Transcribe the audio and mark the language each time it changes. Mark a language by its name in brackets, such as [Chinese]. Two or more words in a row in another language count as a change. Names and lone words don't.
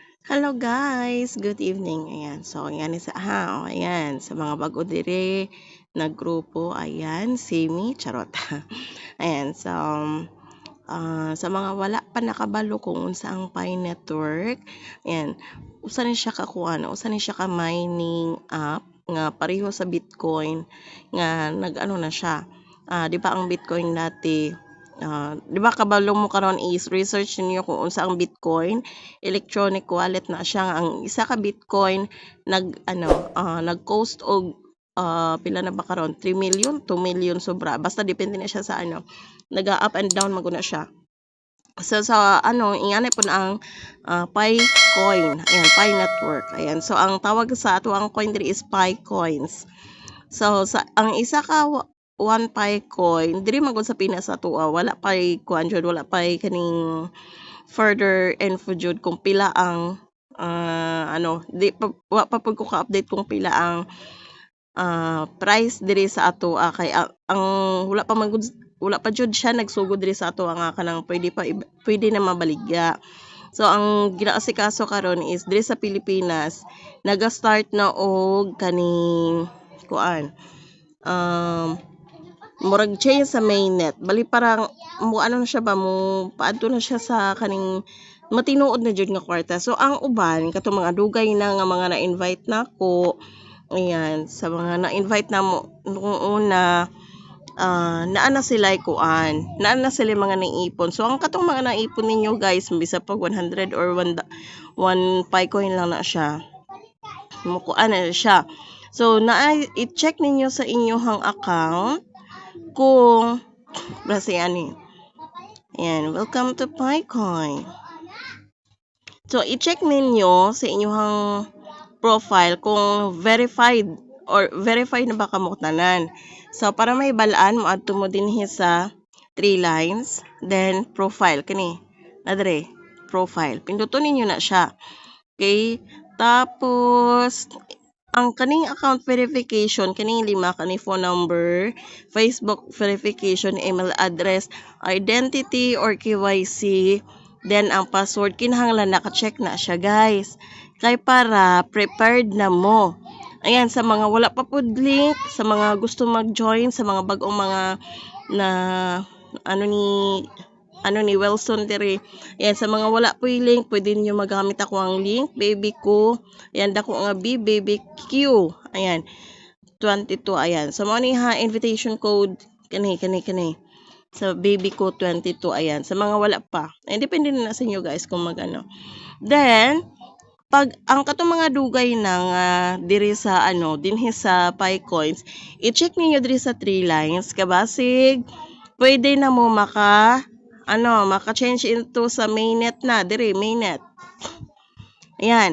[English] Hello guys, good evening. [Cebuano] Ayan, so ayan ayan, sa mga bago dire na grupo, ayan, simi, charot. Ayan, so sa mga wala pa nakabalo kung unsa ang Pi Network, ayan, usa ni siya ka kuan, usa ni siya ka [English] mining app [Cebuano] nga pareho sa Bitcoin nga nag-ano na siya. Di ba ang Bitcoin dati, di ba kabalo mo karon is research niyo kung unsa ang Bitcoin, [English] electronic wallet [Cebuano] na siya nga ang isa ka Bitcoin nag-cost og pila na ba karon 3 million, 2 million sobra basta depende na siya sa naga- [English] up and down [Cebuano] maguna siya. So sa ingani po na ang Pi coin, ayan, Pi network. Ayan. So ang tawag sa ato ang coin diri is Pi coins. So sa ang isa ka one Pi coin diri magud sa Pinas sa ato wala pay kuan jud, wala pay kaning [English] further info [Cebuano] jud kung pila ang di pa wa pa pud ko ka-update kung pila ang price diri sa ato kay ang wala pa man gud wala pa jud siya nagsugod diri sa ato nga kanang pwede na mabaligya. So ang ginaasikaso karon is diri sa Pilipinas naga-start na og kaning kuan murag change sa mainnet bali parang mo ano na siya ba mo paadto na siya sa kaning matinuod na jud nga kwarta. So ang uban katong mga dugay na nga mga na-invite nako, ayan, sa mga na-invite na mo [Filipino] noong una, [Cebuano] naa na sila kuan, naa na sila mga naipon. So ang katong mga naipon ninyo guys, bisa pag 100 or 1 Picoin lang na siya. Mukuan na siya. So i-check ninyo sa inyong account kung basta ani. Ayan, [English] welcome to [Cebuano] Picoin. So i-check ninyo sa inyong profile kung verified na ba kamo tanan. So para may balaan mo adto mo dinhi sa 3 lines, then profile kani nadre profile pinduton ninyo na siya. Okay, tapos ang kaning [English] account verification [Cebuano] kaning 5 kani [English] phone number, Facebook verification, email address, identity or KYC, [Cebuano] then ang password kinahanglan naka-check na siya guys. Kay para prepared na mo. Ayan, sa mga wala pa pud link, sa mga gusto mag-join, sa mga bagong mga na ano ni Wilson diri. Ayan, sa mga wala [Filipino] po yung [Cebuano] link, pwede niyo magamit ako ang link, baby ko. Ayan, dako nga baby Q. Ayan, 22, ayan. So, mo ni ha, [English] invitation code, [Cebuano] kani. Sa baby ko 22, ayan. Sa mga wala pa. Ayan, depende na sa inyo guys kung magano. Then, pag ang katong mga dugay na nga diri sa dinhi sa Pi coins, i-check niyo diri sa 3 lines kabasig pwede na mo maka-change into sa mainnet na diri mainnet. Ayan.